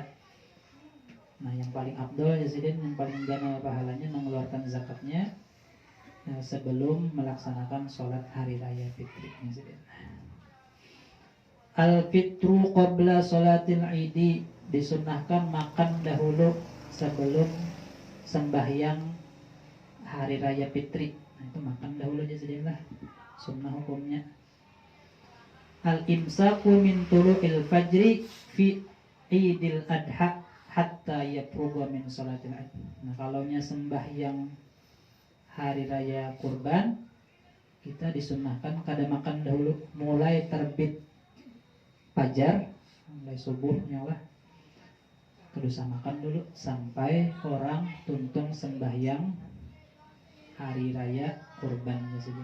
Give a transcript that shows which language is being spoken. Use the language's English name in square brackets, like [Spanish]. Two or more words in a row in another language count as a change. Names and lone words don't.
[Banjar] Nah, yang paling afdol ya sidin, yang paling gana pahalanya mengeluarkan zakatnya sebelum melaksanakan sholat hari raya fitri. [Arabic] الفطر قبل صلاة العيد, [Banjar] disunnahkan makan dahulu sebelum sembahyang hari raya fitri. Nah, itu makan dahulu aja sedihlah, sunnah hukumnya. [Arabic] الإمساك من طلوع الفجر في عيد الأضحى حتى يفرغ من صلاة العيد. [Banjar] Nah, kalaunya sembahyang hari raya kurban, kita disunnahkan kada makan dahulu, mulai terbit fajar, mulai subuhnya lah, kudu makan dulu sampai orang tuntung sembahyang hari raya kurbannya saja.